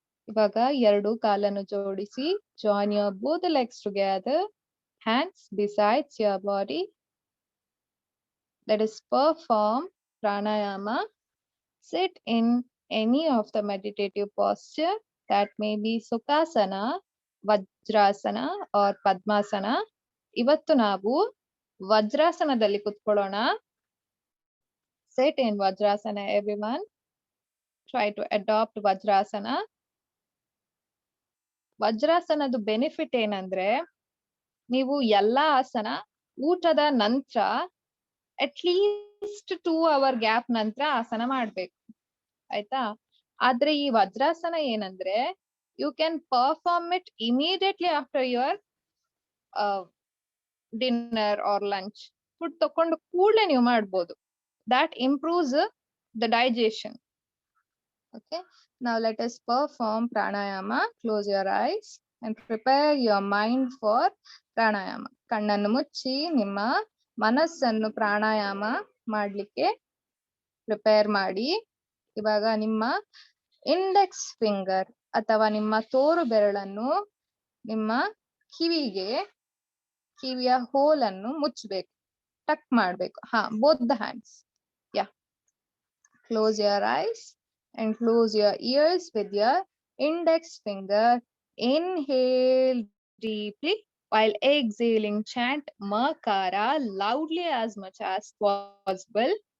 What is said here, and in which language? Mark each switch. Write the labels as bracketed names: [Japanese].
[Kannada] ಇವಾಗ ಎರಡು ಕಾಲನ್ನು ಜೋಡಿಸಿ. [English] Join your both the legs together. Hands besides your body. Let us perform pranayama. Sit in any of the meditative posture. That may be Sukhasana, Vajrasana or Padmasana. [Kannada] ಇವತ್ತು ನಾವು ವಜ್ರಾಸನದಲ್ಲಿ ಕುತ್ಕೊಳ್ಳೋಣ. [English] Sit in Vajrasana everyone. Try to adopt Vajrasana. [Kannada] ವಜ್ರಾಸನದ benefit ಏನಂದ್ರೆ ನೀವು ಎಲ್ಲಾ ಆಸನ ಊಟದ ನಂತರ at least 2 hour gap ನಂತರ ಆಸನ ಮಾಡ್ಬೇಕು. ಆಯ್ತಾ? ಆದ್ರೆ ಈ ವಜ್ರಾಸನ ಏನಂದ್ರೆ [English] You can perform it immediately after your dinner or lunch. [Kannada] Food ತಕೊಂಡು ಕೂಡಲೇ ನೀವು ಮಾಡ್ಬೋದು. [English] That improves the digestion. Okay. Now let us perform pranayama. Close your eyes and prepare your mind for pranayama. [Kannada] ಕಣ್ಣನ್ನು ಮುಚ್ಚಿ ನಿಮ್ಮ ಮನಸ್ಸನ್ನು ಪ್ರಾಣಾಯಾಮ ಮಾಡ್ಲಿಕ್ಕೆ ಪ್ರಿಪೇರ್ ಮಾಡಿ. ಇವಾಗ ನಿಮ್ಮ ಇಂಡೆಕ್ಸ್ ಫಿಂಗರ್ ಅಥವಾ ನಿಮ್ಮ ತೋರು ಬೆರಳನ್ನು ನಿಮ್ಮ ಕಿವಿಯ ಹೋಲ್ ಅನ್ನು ಮುಚ್ಚಬೇಕು. ಟಕ್ ಮಾಡ್ಬೇಕು. [English] both the hands. Yeah. Close your eyes and close your ears with your index finger. Inhale deeply while exhaling. Chant Makara loudly as much as possible.